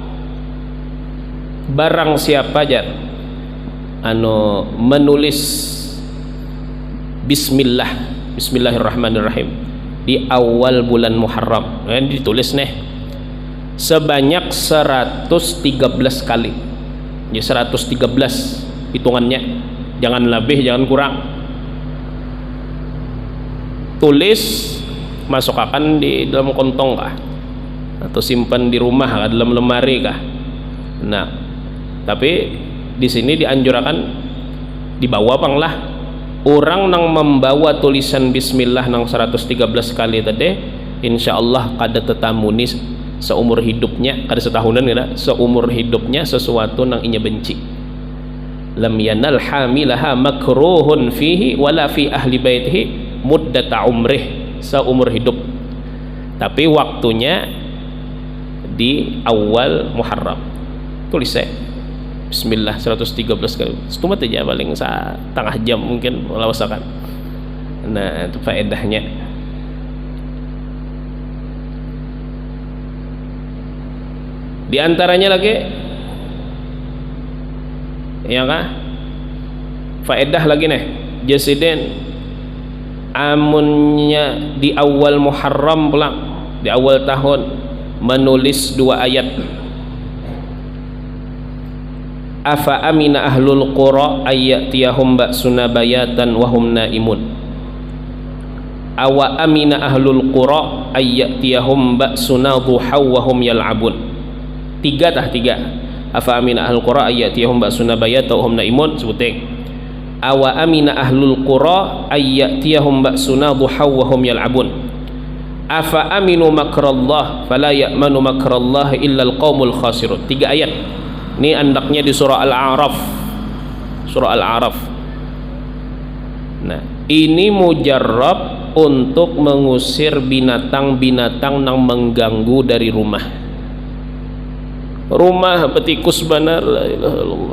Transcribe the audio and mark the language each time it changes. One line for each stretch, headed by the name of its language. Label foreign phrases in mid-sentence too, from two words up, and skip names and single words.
Indonesian: barang siapa aja menulis Bismillahirrahmanirrahim di awal bulan Muharram, ditulis nih sebanyak 113 kali. Ya 113 hitungannya, jangan lebih jangan kurang.
Banjar: Tulis, masukkan di dalam kontong kah, atau simpan di rumah kah, dalam lemari kah. Nah, tapi di sini dianjurkan dibawa panglah orang nang membawa tulisan bismillah nang 113 kali tadi insyaallah kada tetamuni seumur hidupnya, kada setahunan kada seumur hidupnya sesuatu nang inya benci.
Arabic: لم ينل حاملها مكروه فيه ولا في أهل بيته مدة عمره,
Indonesian: seumur hidup, tapi waktunya di awal Muharram.
Banjar: Tulis saya bismillah 113 kali setumat aja paling setengah jam mungkin lawasakan.
Indonesian: Nah itu faedahnya.
Banjar: Di antaranya lagi ya kah faedah lagi nih jasiden amunnya di awal Muharram pulang di awal tahun menulis 2 ayat.
Arabic: أفأمن أهل القرى أن يأتيهم بأسنا بياتا وهم نائمون. أوأمن أهل القرى أن يأتيهم بأسنا ضحى وهم يلعبون. 3. أفأمن أهل القرى أن يأتيهم بأسنا بياتا وهم نائمون. Sebuting أوأمن أهل القرى أن يأتيهم بأسنا ضحى وهم يلعبون. أفأمنوا مكر الله فلا يأمن مكر الله إلا القوم الخاسرون.
Banjar: 3 ayat. Ini andaknya di surah Al-A'raf. Surah Al-A'raf.
Indonesian: Nah, ini mujarrab untuk mengusir binatang-binatang yang mengganggu dari rumah.
Banjar: Rumah petikus banar
Arabic: لا إله إلا الله.